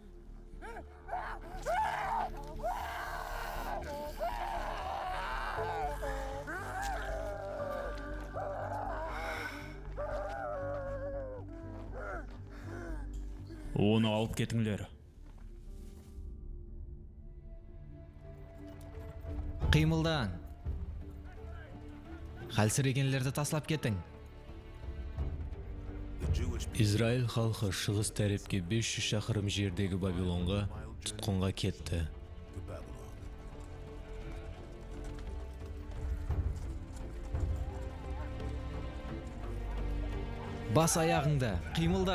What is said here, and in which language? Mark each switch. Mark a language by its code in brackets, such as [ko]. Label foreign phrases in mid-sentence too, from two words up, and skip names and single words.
[kaa] Оны алып кетіңдер. Қимылдаң. Қалсырегенлерді таслап кетің. [en] The Jewish people [kaa] Израиль халқы шығыс тәрепке 500 шақырым жердегі Бабилонға тұтқынға кетті. [en] to Babylon. [kaa] Бас аяғыңды, қимылда.